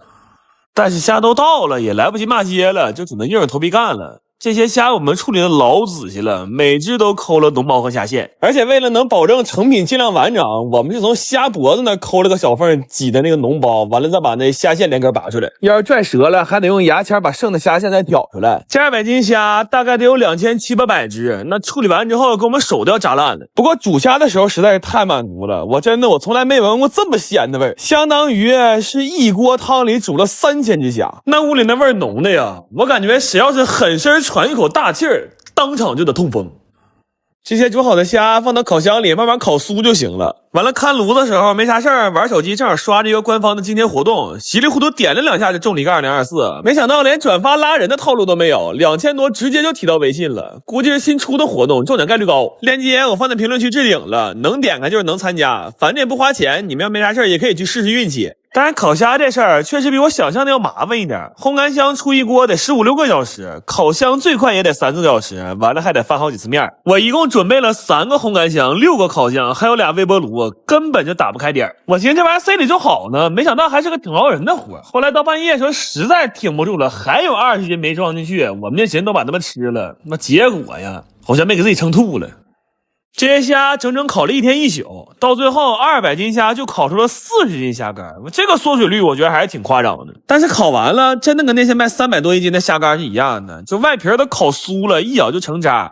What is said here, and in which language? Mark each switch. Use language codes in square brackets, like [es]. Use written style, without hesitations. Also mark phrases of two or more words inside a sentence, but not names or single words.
[zh] 但是蝦都到了也來不及骂街了，就只能硬着頭皮幹了。這些蝦我們處理的老仔細了，每只都摳了脓包和蝦線，而且為了能保證成品盡量完整，我們是從蝦脖子那摳了個小縫，擠的那個脓包，完了再把那蝦線連根拔出來。要是拽折了，還得用牙籤把剩的蝦線再挑出來。這200斤蝦大概得有2700-800只，那處理完之後给我們手都要扎爛了。不過煮蝦的時候實在是太滿足了，我從來沒聞過這麼鮮的味兒，相當於是一鍋湯裡煮了3000只蝦，那屋裡那味兒濃的呀，我感覺誰要是狠身喘一口大氣兒，當場就得痛風。这些煮好的蝦放到烤箱裡慢慢烤酥就行了。完了看爐的时候没啥事儿，玩手机正好刷着一個官方的今天活動，稀里糊塗點了2下就中了一個2024，沒想到連轉發拉人的套路都沒有，2000多直接就提到微信了，估計是新出的活動，中獎概率高。鏈接我放在評論區置頂了，能點開就是能參加，反正也不花錢，你們要沒啥事兒也可以去試試運氣。但是烤蝦這事兒確實比我想象的要麻煩一點，烘乾箱出一鍋得15、16個小時，烤箱最快也得3、4個小時，完了還得翻好幾次面。我一共準備了3個烘乾箱、6個烤箱，還有2微波爐，根本就打不開點。我尋思這玩意兒塞裡就好呢，沒想到還是個挺熬人的活。後來到半夜的時候實在挺不住了，還有20斤沒裝進去，我們這尋思都把它們吃了，那結果呀，好像没給自己撐吐了。這些蝦整整烤了1天1宿，到最後200斤蝦就烤出了40斤蝦乾，這個縮水率我覺得還是挺誇張的。但是烤完了，真的跟那些賣300多一斤的蝦乾是一樣的，就外皮都烤酥了，一咬就成渣。